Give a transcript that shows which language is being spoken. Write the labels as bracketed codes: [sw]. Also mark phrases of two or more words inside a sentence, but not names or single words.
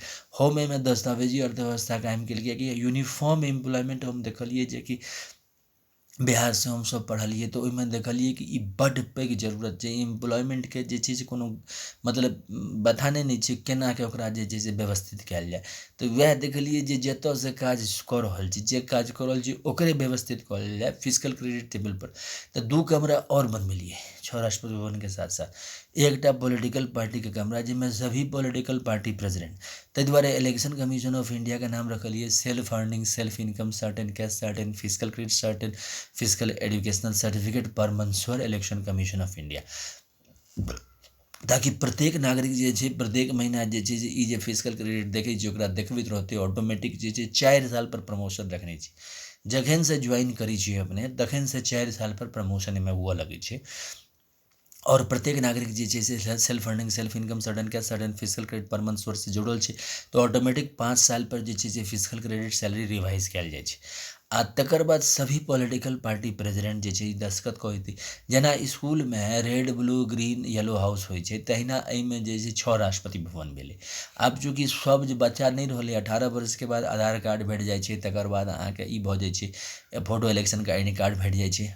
[mai] हम एहिमे दस्तावेजी अर्थव्यवस्था कायम केलिए कि [en] uniform employment [mai] हम देखलिए जे कि बिहार से हमसब पढ़लिए तऽ ओहिमे देखलिए कि ई बड्ड पैघ जरूरत छै एम्प्लॉयमेंटके, जे छै से कोनो मतलब बताने नहि छै केनाके ओकरा जे छै से व्यवस्थित कयल जाय। तऽ वएह देखलिए जे जतऽसँ काज कऽ रहल छी, जे काज कऽ रहल छी ओकरे व्यवस्थित कऽ लेल जाय [en] physical credit table [mai] पर। तऽ 2 कमरा और बनबेलिए 6 राष्ट्रपति भवनके साथ साथ एकटा पॉलिटिकल पार्टीके कमरा, जाहिमे सभी [en] political party president. [mai] ताहि दुआरे [en] Election Commission of India [mai] के नाम रखलिए [en] self earning, self income, certain cash, certain physical credit, certain physical educational certificate [mai] पर मंसूर [en] Election Commission of India, [mai] ताकि प्रत्येक नागरिक जे छै प्रत्येक महीना जे छै से ई जे [en] physical credit [mai] देखै छै ओकरा देखबैत रहतै। ऑटोमेटिक जे छै 4 साल पर प्रमोशन रखने छी, जखन से ज्वाइन करै छियै अपने तखन से 4 साल पर प्रमोशन एहिमे हुअ लगै छै। और प्रत्येक नागरिक जे छै से [en] self earning, self income, certain cash, certain physical credit [mai] पर [en] month source [mai] से जुड़ल छै, तऽ ऑटोमेटिक 5 साल पर जे छै से [en] physical credit salary revise [mai] कयल जाइ छै। आ तकर बाद सभी [en] political party president [mai] जे छै ई दस्तखत कऽ देतै। जेना स्कूलमे [en] red, blue, green, yellow house [mai] होइ छै, तहिना एहिमे जे छै 6 राष्ट्रपति भवन भेलै। आब चूँकि सब जे बच्चा नहि रहलै, 18 वर्षके बाद आधार कार्ड भेट जाइ छै, तकर बाद अहाँके ई भऽ जाइ छै फोटो इलेक्शनके [en] ID card [mai] भेट जाइ छै।